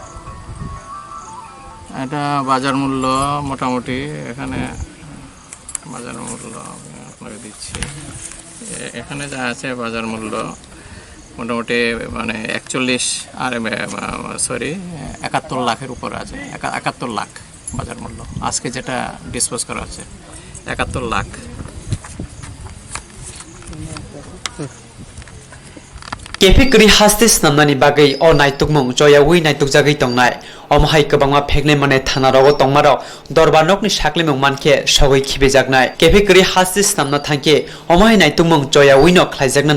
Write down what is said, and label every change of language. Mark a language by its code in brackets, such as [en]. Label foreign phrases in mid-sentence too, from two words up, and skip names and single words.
[bn] এটা বাজার মূল্য মোটামুটি এখানে বাজার মূল্য আপনাকে দিচ্ছি এখানে যা আছে বাজার মূল্য মোটামুটি মানে 71 লাখের উপর আছে 71 লাখ বাজার মূল্য আজকে যেটা ডিসপোজ করা হচ্ছে 71 লাখ [trp] Kefe kri hastis namnani bagai o naituk mung joya wi naituk jagai tongnai omhai kobangma phegne mane thana rogo tongmaro dorbanokni sakle mung manke sogoi khibe jagnai kefe kri hastis namna thangke omhai naituk mung joya wi no khlaijakna